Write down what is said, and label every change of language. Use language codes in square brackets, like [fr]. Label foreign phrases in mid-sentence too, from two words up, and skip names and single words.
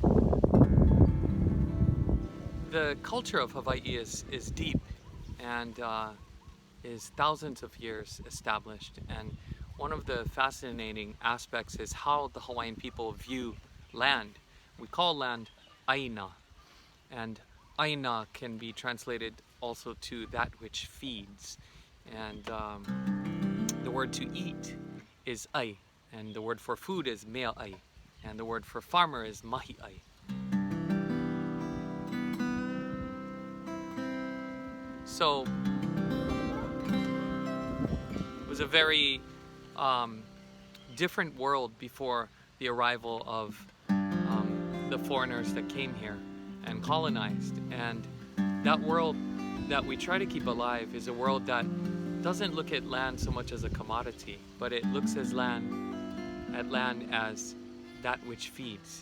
[en] The culture of Hawaii is deep and is thousands of years established, and one of the fascinating aspects is how the Hawaiian people view land. We call land aina, and aina can be translated also to that which feeds. And the word to eat is ai, and the word for food is [haw] mea ai, [en] and the word for farmer is [haw] mahi ai. [en] So it was a very different world before the arrival of the foreigners that came here and colonized. And that world that we try to keep alive is a world that doesn't look at land so much as a commodity, but it looks at land as that which feeds.